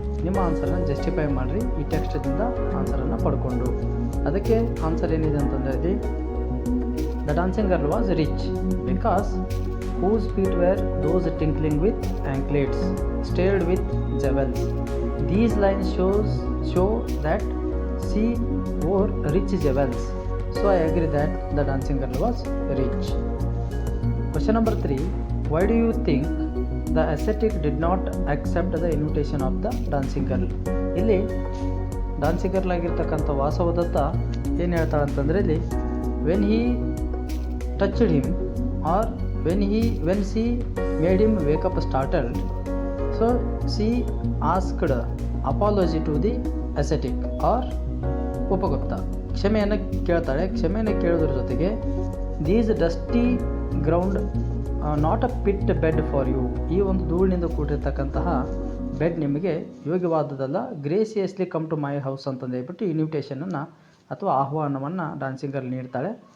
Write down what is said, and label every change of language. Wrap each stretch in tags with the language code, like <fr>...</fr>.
<kn>ನಿಮ್ಮ ಆನ್ಸರನ್ನು ಜಸ್ಟಿಫೈ ಮಾಡಿರಿ ಈ ಟೆಕ್ಸ್ಟ್ದಿಂದ ಆನ್ಸರನ್ನು ಪಡ್ಕೊಂಡು. ಅದಕ್ಕೆ ಆನ್ಸರ್ ಏನಿದೆ ಅಂತಂದರೆ</kn> <en>The dancing girl was rich because whose feet were those tinkling with anklets, stirred with jewels. These lines show that she wore rich jewels. So I agree that the dancing girl was rich. Question number 3, why do you think the ascetic did not accept the invitation of the dancing girl?</en> <kn>ಇಲ್ಲಿ dancing girl ಆಗಿರ್ತಕ್ಕಂಥ ವಾಸವದತ್ತ ಏನು ಹೇಳ್ತಾಳೆ ಅಂತಂದರೆ ಇಲ್ಲಿ</kn> <en>when he touched him or when she made him wake up startled, so she asked apology to the ascetic or Upagupta.</en> <kn>ಕ್ಷಮೆಯನ್ನು ಕೇಳ್ತಾಳೆ. ಕ್ಷಮೆಯನ್ನು ಕೇಳೋದ್ರ ಜೊತೆಗೆ</kn> <en>these dusty ground not a fit bed for you,</en> <kn>ಈ ಒಂದು ಧೂಳಿನಿಂದ ಕೂಡಿರ್ತಕ್ಕಂತಹ ಬೆಡ್ ನಿಮಗೆ ಯೋಗ್ಯವಾದದಲ್ಲ,</kn> <en>graciously come to my house</en> <kn>ಅಂತಂದು ಹೇಳ್ಬಿಟ್ಟು ಇನ್ವಿಟೇಷನನ್ನು ಅಥವಾ ಆಹ್ವಾನವನ್ನು ಡಾನ್ಸಿಂಗ್ ಗರ್ಲ್ ನೀಡ್ತಾಳೆ.</kn>